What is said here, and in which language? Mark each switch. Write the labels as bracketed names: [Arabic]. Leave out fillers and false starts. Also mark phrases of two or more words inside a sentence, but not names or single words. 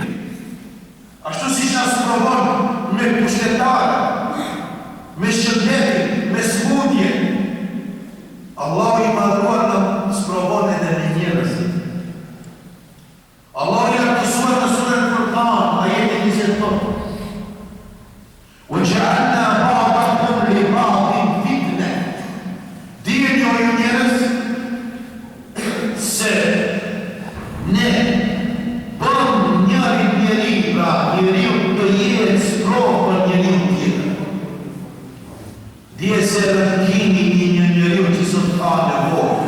[Albanian] Ashtu si që sprovon me pushtetarë, me shëndetin, me smundje, Allahu i madhruar në sprovon edhe me njerëzit. Allahu i artisuar në surën Furqan, ajetin 28. [Arabic] وَجَعَلْنَا بَعْضَكُمْ لِبَعْضٍ فِتْنَةً. [Albanian] Dijeni o ju njerëz se ne bëm njëri, pra njeriu të jetë sprovë për njeriu tjetër. Dije se rëndimi i një njeriu që sot ka nevojë.